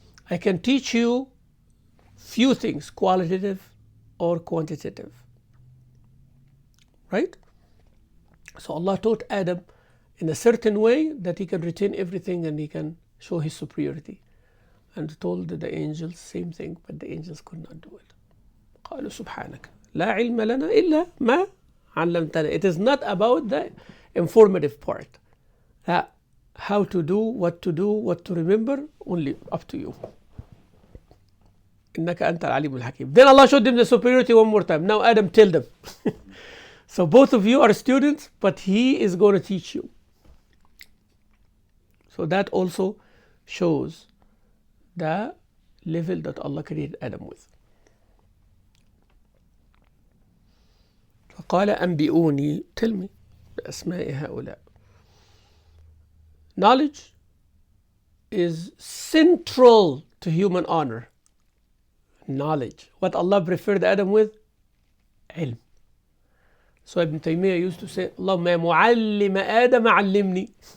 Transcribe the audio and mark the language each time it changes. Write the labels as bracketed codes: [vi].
[en] I can teach you few things, qualitative or quantitative, right? So Allah taught Adam in a certain way that he can retain everything and he can show his superiority, and told the angels same thing, but the angels could not do it. [ar] قالوا سبحانك لا علم لنا إلا ما علمتنا. [en] It is not about the informative part. How to do, what to remember, only up to you. [ar] إنك أنت العليم الحكيم. [en] Then Allah showed them the superiority one more time. Now Adam tell them. So both of you are students, but he is going to teach you. So that also shows the level that Allah created Adam with. [ar] فقال أنبئوني, [en] tell me [ar] بأسماء هؤلاء. [en] Knowledge is central to human honor. Knowledge. What Allah preferred Adam with? Ilm. So Ibn Taymiyyah used to say, [ar] Allahumma ya muallim Adam allimni.